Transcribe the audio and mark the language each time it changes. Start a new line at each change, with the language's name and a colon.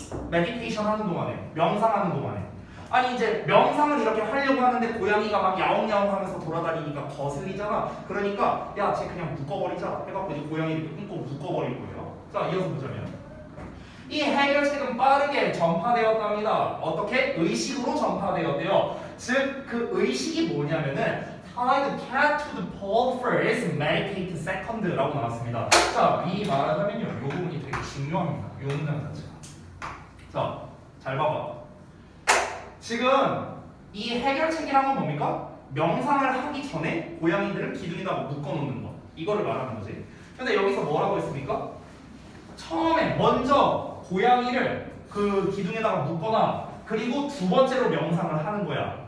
Korean: 메디테이션 하는 동안에, 명상하는 동안에. 아니 이제 명상을 이렇게 하려고 하는데 고양이가 막 야옹야옹 하면서 돌아다니니까 거슬리잖아. 그러니까 야, 쟤 그냥 묶어버리자 해갖고 이제 고양이를 꽁꽁 묶어버린 거예요. 자, 이어서 보자면 이 해결책은 빠르게 전파되었답니다. 어떻게? 의식으로 전파되었대요. 즉 그 의식이 뭐냐면은
English: tie the cat to the pole first, meditate second라고
Korean: 나왔습니다. 자, 이 말하자면요, 이 부분이 되게 중요합니다. 이 문장 자체가. 자, 잘 봐봐. 지금 이 해결책이란 건 뭡니까? 명상을 하기 전에 고양이들을 기둥에다가 묶어놓는 거. 이거를 말하는 거지. 근데 여기서 뭐라고 했습니까? 처음에 먼저 고양이를 그 기둥에다가 묶거나 그리고 두 번째로 명상을 하는 거야.